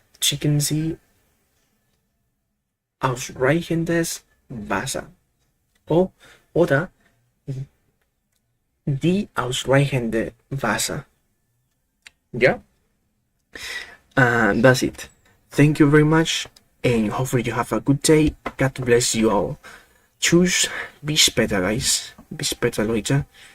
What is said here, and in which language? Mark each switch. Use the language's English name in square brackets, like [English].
[German] Trinken Sie ausreichendes Wasser. Oder die ausreichende Wasser. [English] Yeah? That's it. Thank you very much, and hopefully you have a good day. God bless you all. [German] Tschüss. Bis später, guys. Bis später, Leute.